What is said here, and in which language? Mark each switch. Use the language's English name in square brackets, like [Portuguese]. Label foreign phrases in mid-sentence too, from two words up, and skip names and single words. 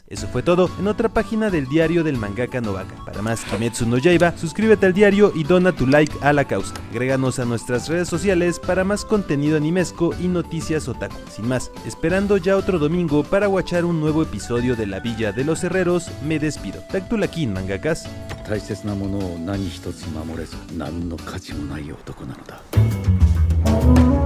[Spanish] Eso fue todo en otra página del diario del mangaka Novaka. Para más Kimetsu no Yaiba, suscríbete al diario y dona tu like a la causa. Agréganos a nuestras redes sociales para más contenido animesco y noticias otaku. Sin más, esperando ya otro domingo para watchar un nuevo episodio de La Villa de los Herreros, me despido. Tactulakin, mangakas. [Japanese] 大切なものを何一つ守れず何の価値もない男なのだ。